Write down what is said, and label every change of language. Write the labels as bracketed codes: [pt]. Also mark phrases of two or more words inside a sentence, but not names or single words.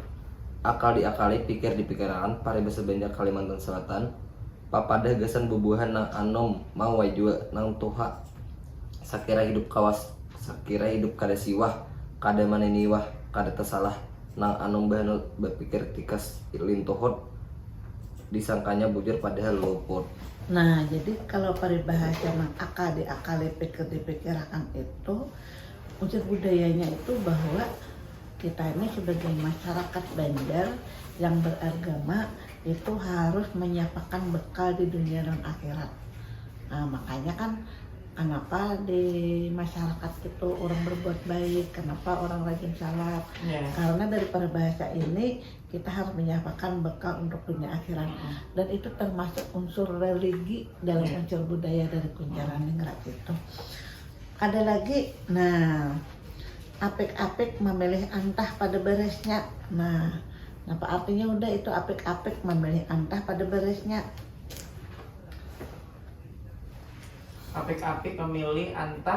[bjn] Akal diakali pikir dipikirkan paribasa Banjar Kalimantan Selatan papada gasan bubuhan nang anom mau jua nang tuha sakira hidup kawas sakira hidup kada siwah kada maneniwah kada tersalah nang anom bahan berpikir tikas lintohot disangkanya bujur padahal luput. [id] Nah jadi kalau paribahasa nang akal diakali pikir dipikirkan itu unsur budayanya itu bahwa kita ini sebagai masyarakat Banjar yang beragama itu harus menyiapkan bekal di dunia dan akhirat. Nah makanya kan kenapa di masyarakat itu orang berbuat baik, kenapa orang rajin salat, karena dari peribahasa ini kita harus menyiapkan bekal untuk dunia akhirat. Dan itu termasuk unsur religi dalam unsur budaya dari Kunjaran Ningrat itu. [bjn] Ada lagi, nah apik-apik memilih antah pada beresnya. Nah apa artinya udah itu apik-apik memilih antah pada beresnya? Apik-apik memilih antah